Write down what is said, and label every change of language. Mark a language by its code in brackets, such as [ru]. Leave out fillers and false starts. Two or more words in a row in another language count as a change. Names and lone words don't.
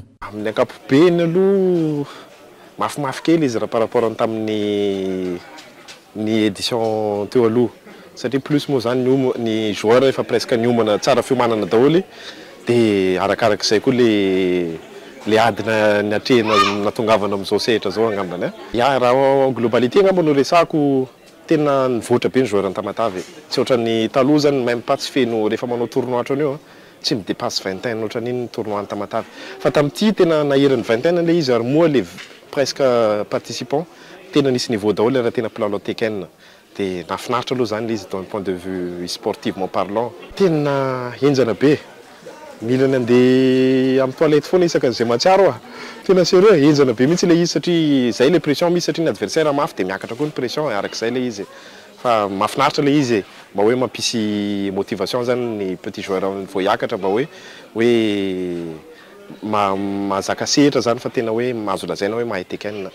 [mg] Amin'ny ankapobeny aloha mafimafy kely izy raha [fr] par rapport [mg] tamin'ny édition teo aloha satria plus moa zany ny joueur efa presque niomana tsara fiomanana daholo dia arakarak'izay koa le adina ny atrehana natongavana amin'izao sehatra zao angambany. Ya raha globalité angamba no resako tena nivoatra be ny joueur an-Tamatave. Tsy ohatran'ny taloha zany [fr] même pas [mg] tsy feno rehefa manao tournoi ohatran'io tsy midépasse 21 ohatran'iny ny tournoi an-Tamatave. Fa tamin'ity tena naheriny 21 le izy ary moa [fr] le presque participants [mg] tena nisy niveau daholo raha tena mpilalao Tekken. Dia nafinaritra aloha zany izy [fr] d'un point de vue sportivement parlant. [mg] Tena henjana be. Mila nandeha amin'ny toilette foana isaka izay matsiaro tena sérieux henjana be mihitsy le izy satria zay [fr] le pression [mg] misy satria ny adversaire mafy dia miakatra koa ny pression arak'izay le izy fa mafinaritra le izy mba hoe mampisy motivation zany ny [fr] petit joueur [mg] vao hiakatra mba hoe mahazaka sehatra zany fa tena hoe mahazo lazaina hoe mahay Tekken.